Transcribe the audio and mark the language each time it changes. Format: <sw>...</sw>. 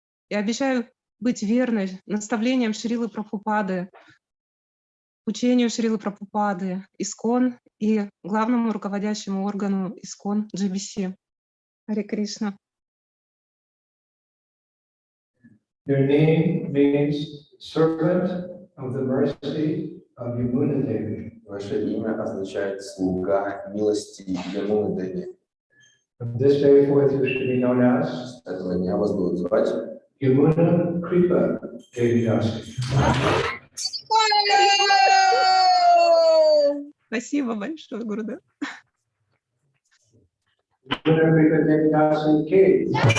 <ru>Я обещаю быть верной наставлениям Шрилы Прабхупады, учению Шрилы Прабхупады, Искон и главному руководящему органу Искон GBC. Харе Кришна.</ru> <en>Your name means servant of the mercy of Yamuna Devi.</en> <ru>Ваше имя означает слуга милости Ямуны Деви.</ru> <en>From this day forth, you should be known as</en> <ru>С этого дня вас будут звать</ru> <en>Yamuna Kripa Devi Dasi.</en> <ru>Спасибо большое, Гурудев.</ru> <en>Yamuna Kripa Devi Dasi Ki.</en>